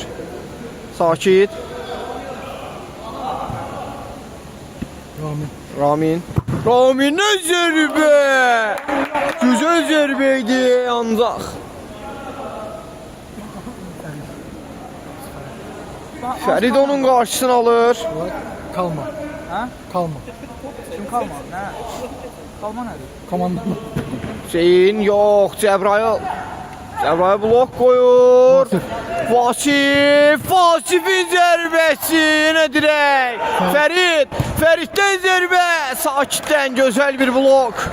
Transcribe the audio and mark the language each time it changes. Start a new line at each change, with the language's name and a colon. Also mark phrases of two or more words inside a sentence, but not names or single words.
Azerbaijani: Sakit. Raminə zərbə.
Turkish: Güzel zərbəydi ancaq.
Azerbaijani: Fərid onun qarşısını alır.
Turkish: Kalma. Ha? Kalma. Kim kalma? Ne? Kalma nədir?
Azerbaijani: Komanda. Hüseyin yox, Cəbrayıl. Cəbrayıl blok qoyur. Vasifin zərbəsi yenə dirək. Fəriddən zərbə. Sakitdən gözəl bir blok.